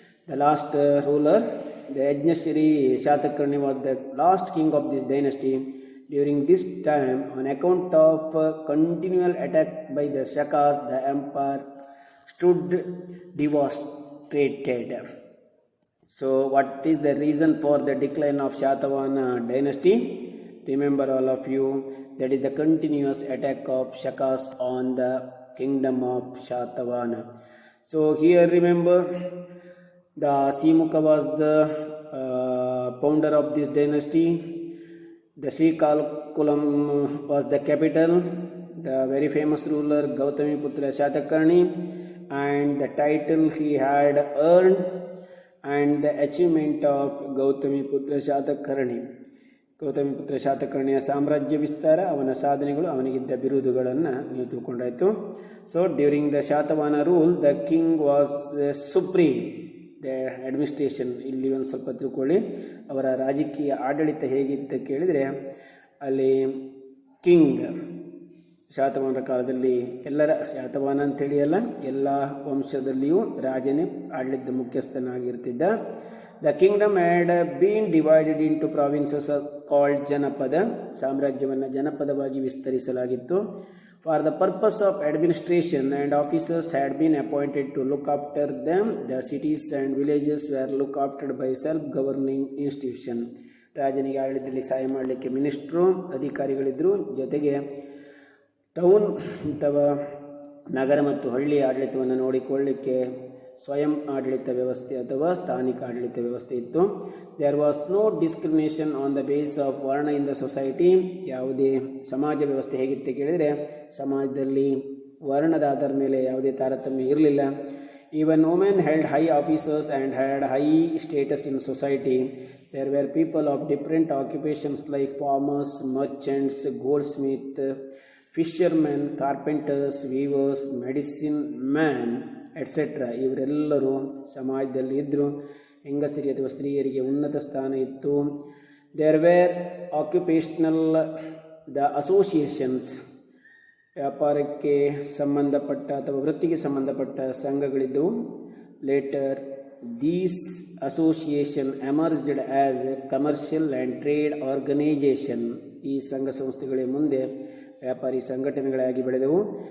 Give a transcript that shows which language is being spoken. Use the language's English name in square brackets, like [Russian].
[English] The last ruler, the Yajnashri Satakarni was the last king of this dynasty. During this time, on account of continual attack by the Shakas, the empire stood devastated. So, what is the reason for the decline of Shatavahana dynasty? Remember all of you, that is the continuous attack of Shakas on the kingdom of Shatavahana. So, here remember, the Simukha was the founder of this dynasty. The Srikakulam was the capital. The very famous ruler Gautamiputra Shatakarni, and the title he had earned and the achievement of Gautamiputra Shatakarni. [Kannada] Gautamiputra ಶಾತಕರ್ಣಿಯ ಸಾಮ್ರಾಜ್ಯ ವಿಸ್ತಾರ, ಅವನ ಸಾಧನೆಗಳು, ಅವನಿಗಿದ್ದ ಬಿರುದುಗಳನ್ನು ನೀವು ತಿಳ್ಕೊಂಡಾಯಿತು. [English] So during the Satavahana rule the king was the supreme. [Kannada] The administration ಇಲ್ಲಿ ಒಂದು ಸ್ವಲ್ಪ ತಿಳ್ಕೊಳ್ಳಿ. ಅವರ ರಾಜಕೀಯ ಆಡಳಿತ ಹೇಗಿತ್ತು ಕೇಳಿದರೆ, ಅಲ್ಲಿ ಕಿಂಗ್ ಶಾತವಾಹನರ ಕಾಲದಲ್ಲಿ ಎಲ್ಲರ, ಶಾತವಾಹನ ಅಂಥೇಳಿ ಅಲ್ಲ, ಎಲ್ಲ ವಂಶದಲ್ಲಿಯೂ ರಾಜನೇ ಆಡಳಿತ ಮುಖ್ಯಸ್ಥನಾಗಿರ್ತಿದ್ದ. [English] The kingdom had been divided into provinces called janapada. [Kannada] ಸಾಮ್ರಾಜ್ಯವನ್ನು ಜನಪದವಾಗಿ ವಿಸ್ತರಿಸಲಾಗಿತ್ತು. [English] For the purpose of administration, and officers had been appointed to look after them. The cities and villages were looked after by self-governing institution. [Kannada] ರಾಜನಿಗೆ ಆಡಳಿತದಲ್ಲಿ ಸಹಾಯ ಮಾಡಲಿಕ್ಕೆ minister, ಅಧಿಕಾರಿಗಳಿದ್ದರು. ಜೊತೆಗೆ town ಅಥವಾ ನಗರ ಮತ್ತು ಹಳ್ಳಿ ಆಡಳಿತವನ್ನು ನೋಡಿಕೊಳ್ಳಲಿಕ್ಕೆ ಸ್ವಯಂ ಆಡಳಿತ ವ್ಯವಸ್ಥೆ ಅಥವಾ ಸ್ಥಾನಿಕ ಆಡಳಿತ ವ್ಯವಸ್ಥೆ ಇತ್ತು. [English] There was no discrimination on the basis of varna in the society. [Kannada] ಯಾವುದೇ ಸಮಾಜ ವ್ಯವಸ್ಥೆ ಹೇಗಿತ್ತು ಕೇಳಿದರೆ, ಸಮಾಜದಲ್ಲಿ ವರ್ಣದ ಆಧಾರದ ಮೇಲೆ ಯಾವುದೇ ತಾರತಮ್ಯ ಇರಲಿಲ್ಲ. [English] Even women held high officers and had high status in society. There were people of different occupations like farmers, merchants, goldsmith, fishermen, carpenters, weavers, medicine man etcetera. [Kannada] ಇವರೆಲ್ಲರೂ ಸಮಾಜದಲ್ಲಿ ಇದ್ದರು. ಹೆಂಗಸರಿ ಅಥವಾ ಸ್ತ್ರೀಯರಿಗೆ ಉನ್ನತ ಸ್ಥಾನ ಇತ್ತು. [English] there were occupational the associations, [Kannada] ವ್ಯಾಪಾರಕ್ಕೆ ಸಂಬಂಧಪಟ್ಟ ಅಥವಾ ವೃತ್ತಿಗೆ ಸಂಬಂಧಪಟ್ಟ ಸಂಘಗಳಿದ್ದವು. [English] Later these association emerged as a commercial and trade organization. [Kannada] ಈ ಸಂಘ ಸಂಸ್ಥೆಗಳೇ ಮುಂದೆ ವ್ಯಾಪಾರಿ ಸಂಘಟನೆಗಳಾಗಿ ಬೆಳೆದವು.